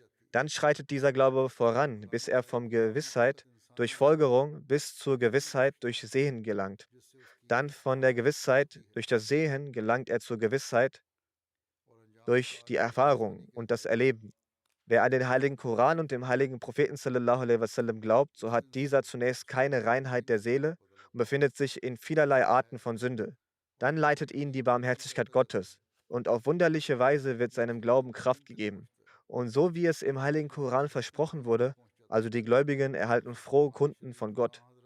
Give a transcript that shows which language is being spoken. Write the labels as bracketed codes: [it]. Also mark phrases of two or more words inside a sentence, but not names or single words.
[de] Dann schreitet dieser Glaube voran, bis er vom Gewissheit durch Folgerung bis zur Gewissheit durch Sehen gelangt. Dann von der Gewissheit durch das Sehen gelangt er zur Gewissheit durch die Erfahrung und das Erleben. Wer an den heiligen Koran und dem heiligen Propheten [ar] صلى الله عليه وسلم [de] glaubt, so hat dieser zunächst keine Reinheit der Seele und befindet sich in vielerlei Arten von Sünde. Dann leitet ihn die Barmherzigkeit Gottes und auf wunderliche Weise wird seinem Glauben Kraft gegeben. Und so wie es im heiligen Koran versprochen wurde, also die Gläubigen erhalten frohe Kunden von Gott.